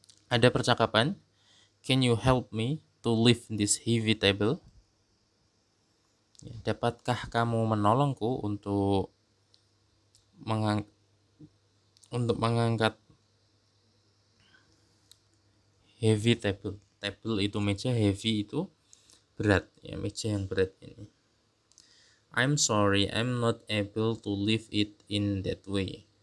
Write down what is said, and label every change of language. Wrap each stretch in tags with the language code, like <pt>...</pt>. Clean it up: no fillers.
<id>Ada percakapan,</id> <en>can you help me to lift this heavy table?</en> <id>Ya, dapatkah kamu menolongku untuk mengangkat heavy table. Table itu meja, heavy itu berat ya, meja yang berat ini.</id> <en>I'm sorry, I'm not able to lift it in that way.</en>